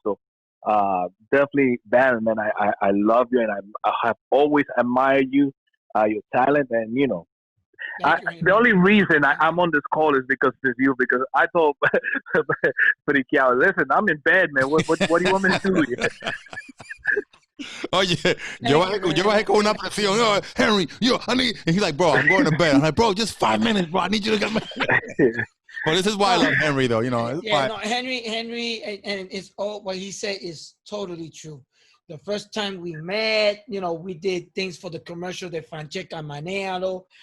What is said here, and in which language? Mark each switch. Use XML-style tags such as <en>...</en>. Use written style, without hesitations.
<en>So definitely, Baron, man, I love you, and I have always admired you, your talent, and you know. The only reason I'm on this call is because of you. Because I told Friqueado, listen, I'm in bed, man. What do you want me to do here?</en> <es>Oye, yo bajé con una presión.</es> <en>Yo, Henry, I need. And he's like, bro, I'm going to bed. I'm like, bro, just 5 minutes, bro. I need you to get me. Well, this is why I love Henry, though. You know. No, Henry, and it's all what he said is totally true. The first time we met, you know, we did things for the commercial de Fransheska Manealo.</en>